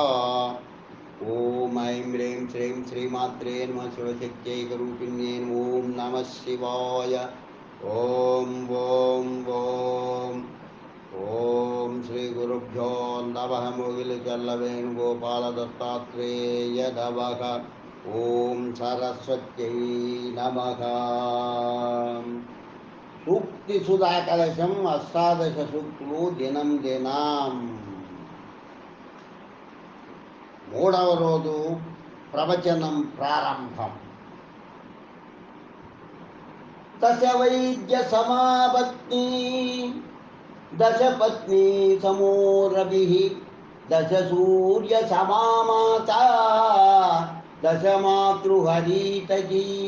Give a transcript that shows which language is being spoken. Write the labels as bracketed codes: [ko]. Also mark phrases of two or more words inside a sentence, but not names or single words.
[sa] ॐ ऐं ह्रीं श्रीं श्रीमात्रे नमः शिवशक्त्यैकरूपिण्ये ॐ नमः शिवाय। ॐ श्रीगुरुभ्यो नमः। मुगिलचल्लवेणुगोपालदत्तात्रेय नमः। ॐ सरस्वत्यै नमः। [te] సూక్తి సుధాకలశం అష్టాదశ సూక్తులు దినం దినం. మూడవ రోజు ప్రవచనం ప్రారంభం. [sa] దశ వైద్య సమాపత్ని దశ పత్ని సమో రవి దశ సూర్య సమామాత దశ మాతృహరీతకీ.